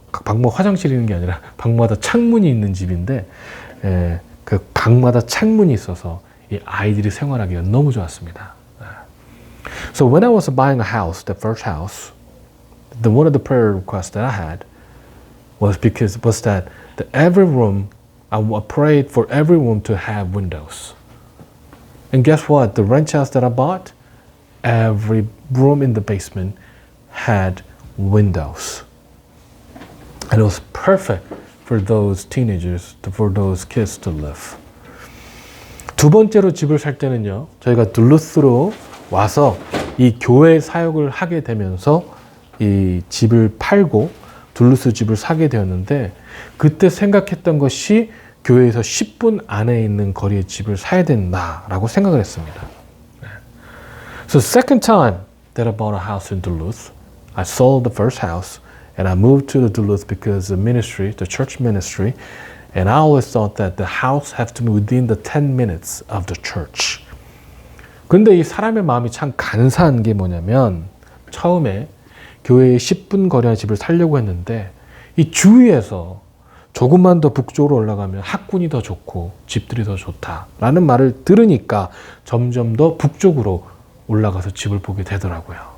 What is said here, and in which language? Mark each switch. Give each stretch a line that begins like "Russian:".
Korean: 각 방마다 화장실이 있는 게 아니라 방마다 창문이 있는 집인데 그 방마다 창문이 있어서 이 아이들이 생활하기가 너무 좋았습니다.
English: So when I was buying a house, the first house, one of the prayer requests that I had was that every room I prayed for every room to have windows. And guess what? The ranch house that I bought, every room in the basement had windows. And it was perfect for those teenagers, for those kids to live.
Korean: 두 번째로 집을 살 때는요, 저희가 둘루스로 와서 이 교회 사역을 하게 되면서 이 집을 팔고 둘루스 집을 사게 되었는데, 그때 생각했던 것이 교회에서 10분 안에 있는 거리에 집을 사야 된다라고 생각을 했습니다.
English: So second time that I bought a house in Duluth, I sold the first house and I moved to the Duluth because the ministry, the church ministry, and I always thought that the house has to be within the 10 minutes of the church.
Korean: 근데 이 사람의 마음이 참 간사한 게 뭐냐면, 처음에 교회에 10분 거리의 집을 살려고 했는데 이 주위에서 조금만 더 북쪽으로 올라가면 학군이 더 좋고 집들이 더 좋다라는 말을 들으니까 점점 더 북쪽으로 올라가서 집을 보게 되더라고요.